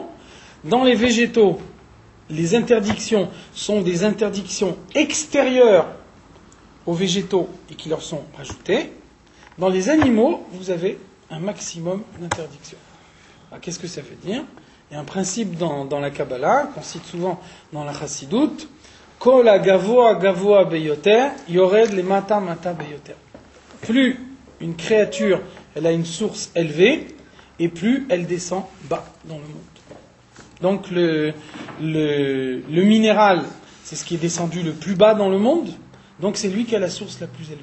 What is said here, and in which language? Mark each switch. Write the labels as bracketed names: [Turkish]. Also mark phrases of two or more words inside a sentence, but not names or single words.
[French] Dans les végétaux, les interdictions sont des interdictions extérieures aux végétaux et qui leur sont rajoutées. Dans les animaux, vous avez un maximum d'interdictions. Alors, qu'est-ce que ça veut dire ? Il y a un principe dans la Kabbalah, qu'on cite souvent dans la Chassidoute, [Hebrew] כל הגבוה גבוה ביותר, יורד למטה מטה ביותר. [French] Plus une créature, elle a une source élevée, et plus elle descend bas dans le monde. Donc le minéral, c'est ce qui est descendu le plus bas dans le monde, donc c'est lui qui a la source la plus élevée.